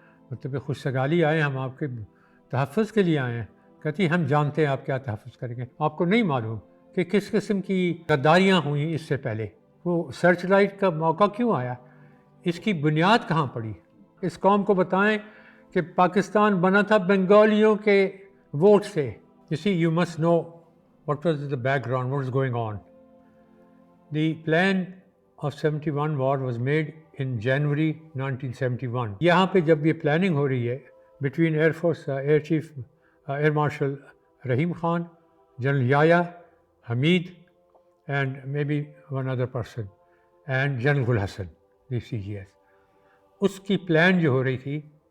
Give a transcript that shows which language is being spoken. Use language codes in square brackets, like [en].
[ur] مطلب خوش سگالی آئے ہیں، ہم آپ کے تحفظ کے لیے آئے ہیں۔ کہتی ہم جانتے ہیں آپ کیا تحفظ کریں گے، آپ کو نہیں معلوم کہ کس قسم کی غداریاں ہوئیں اس سے پہلے۔ وہ سرچ لائٹ کا موقع کیوں آیا، اس کی بنیاد کہاں پڑی؟ اس قوم کو بتائیں کہ پاکستان بنا تھا بنگالیوں کے ووٹ سے۔ [en] You see, you must know what was the background, what was going on. The plan of 71 war was made in January 1971. [ur] یہاں پہ جب یہ پلاننگ ہو رہی ہے between air force air chief air marshal Rahim Khan, general یایا Hamid and may be one other person and general Gul Hasan the CGS، اس کی plan جو ہو رہی تھی